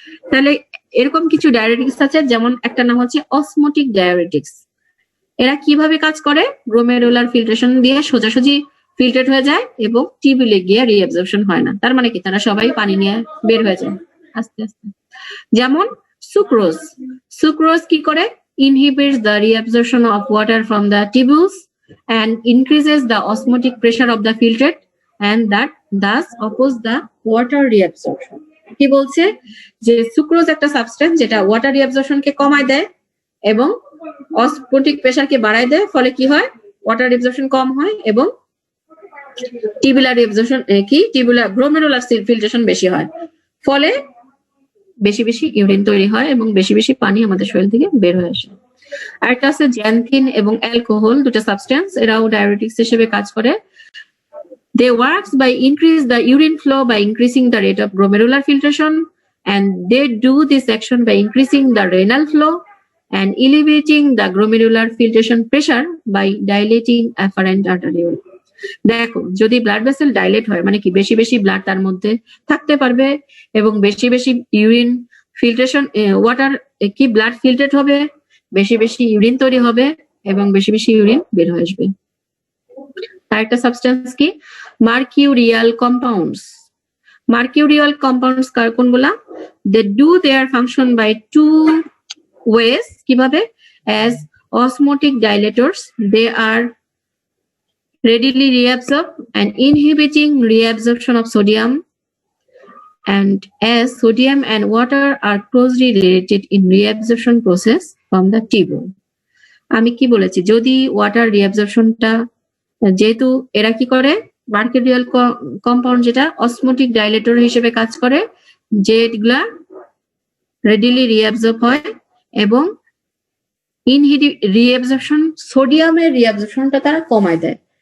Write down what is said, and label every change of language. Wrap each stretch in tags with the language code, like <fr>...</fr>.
<bn>তাহলে এরকম কিছু ডায়াবেটিক্স আছে, যেমন একটা নাম হচ্ছে অসমোটিক ডায়াবেটিক্স। এরা কিভাবে কাজ করে? গ্লোমেরুলার ফিল্ট্রেশন দিয়ে সোজাসুজি ফিল্টার হয়ে যায় এবং টিউবুলে গিয়ে রিঅ্যাবজর্পশন হয় না। তার মানে কি তারা সবাই পানি নিয়ে বের হয়ে যায় আস্তে আস্তে। যেমন সুক্রোজ। সুক্রোজ কি করে?</bn> <en>inhibits the reabsorption of water from the tubules and increases the osmotic pressure of the filtrate and that thus oppose the water reabsorption.</en> <bn>কি বলছে? যে সুক্রোজ একটা সাবস্টেন্স যেটা ওয়াটার রিঅ্যাবজর্পশন কে কমায় দেয় এবং অসমোটিক প্রেসার কে বাড়ায় দেয়। ফলে কি হয়? ওয়াটার রিঅ্যাবজর্পশন কম হয় এবং tubular reabsorption tubular glomerular filtration বেশি হয়। ফলে বেশি বেশি ইউরিন তৈরি হয় এবং বেশি বেশি পানি আমাদের শরীর থেকে বের হয়ে আসে। আর একটা আছে জ্যানথিন এবং অ্যালকোহল, দুটো সাবস্টেন্স, এরাও ডায়াবেটিক্স হিসেবে কাজ করে।</bn> <en>They works by increase the urine flow by increasing the rate of glomerular filtration, and they do this action by increasing the renal flow and elevating the glomerular filtration pressure by dilating afferent arteriole.</en> <bn>দেখো যদি blood vessel dilate হয় মানে কি বেশি বেশি blood তার মধ্যে থাকতে পারবে এবং বেশি বেশি ইউরিন ফিল্ট্রেশন, ওয়াটার কি ব্লাড ফিল্টারেট হবে, বেশি বেশি ইউরিন তৈরি হবে এবং বেশি বেশি ইউরিন বের হয়ে আসবে। আর একটা সাবস্টেন্স কি? মার্কিউরিয়াল কম্পাউন্ডস। মার্কিউরিয়াল কম্পাউন্ডস কোনগুলা?</bn> <en>They do their function by two ways.</en> <bn>কিভাবে?</bn> <en>As osmotic dilators they are readily reabsorb and inhibiting reabsorption of sodium, and as sodium and water are closely related in reabsorption process from the tubule.</en> <bn>আমি কি বলেছি? যদি water রিঅ্যাবজর্পশনটা, যেহেতু এরা কি করে মার্কিউরিয়াল compound যেটা অসমোটিক ডাইলেটর হিসেবে কাজ করে, যেগুলা রেডিলি রিঅ্যাবজর্ব হয় এবং রিঅ্যাবজর্পশন, সোডিয়ামের রিঅ্যাবজর্পশনটা তারা কমায় দেয়।</bn>